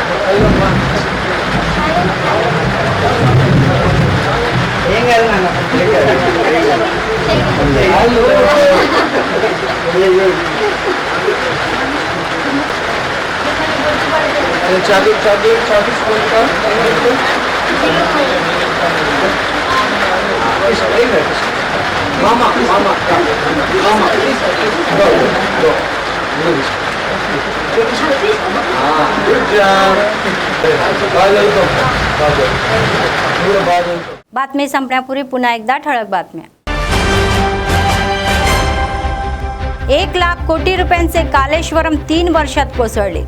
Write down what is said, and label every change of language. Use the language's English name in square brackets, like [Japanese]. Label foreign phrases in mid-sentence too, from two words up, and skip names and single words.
[Telugu] ఏం కాదు చాక్లెట్ చాక్లెట్ చాక్లెట్స్ కొంటాం మామా మామా మామా [Marathi] बातमी संपण्यापूर्वी पुन्हा एकदा ठळक बातम्या। 1 लाख कोटी रुपयांचे कालेश्वरम 3 वर्षात कोसळले।